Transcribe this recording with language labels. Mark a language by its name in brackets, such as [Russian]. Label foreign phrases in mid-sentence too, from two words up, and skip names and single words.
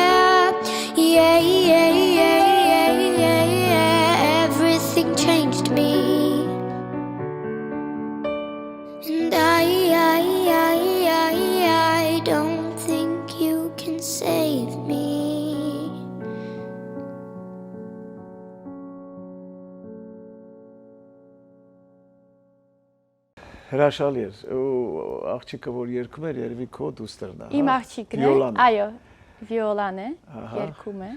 [English] Yeah. Everything changed me, and I don't think you can save me. [Armenian] Հրաշալի էր։ Ու աղջիկը որ երգում էր, երևի քո դուստերն է։ Իմ աղջիկն է, այո, Վիոլան է, երգում է։